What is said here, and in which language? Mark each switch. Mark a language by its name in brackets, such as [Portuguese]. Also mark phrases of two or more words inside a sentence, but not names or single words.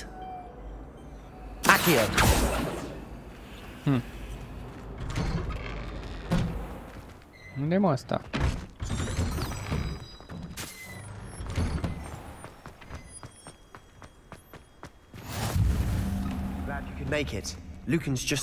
[Romanian] Accio. Unde mă asta? [English] Glad you could make it. Lucan's just